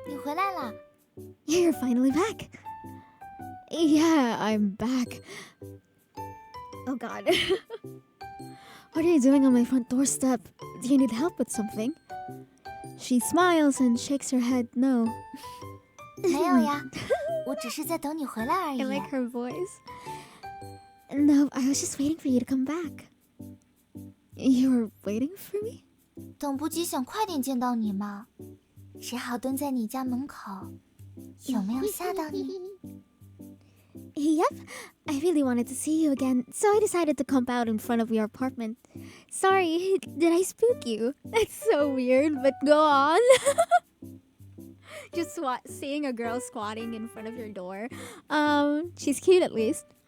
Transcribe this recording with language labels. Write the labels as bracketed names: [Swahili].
[Chinese] 你回来了。 [English] You're finally back. Yeah, I'm back. Oh god. What are you doing on my front doorstep? Do you need help with something? She smiles and shakes her head no. [Chinese] 没有呀，我只是在等你回来而 [English] I [Chinese] 已。 [English] like her voice. No, I was just waiting for you to come back. You were waiting for me? [Chinese] 等不及想快点见到你嘛，只好蹲在你家门口。有没有吓到你？ [English] Yep, I really wanted to see you again, so I decided to camp out in front of your apartment. Sorry, did I spook you? That's so weird, but go on. Just seeing a girl squatting in front of your door. She's cute at least.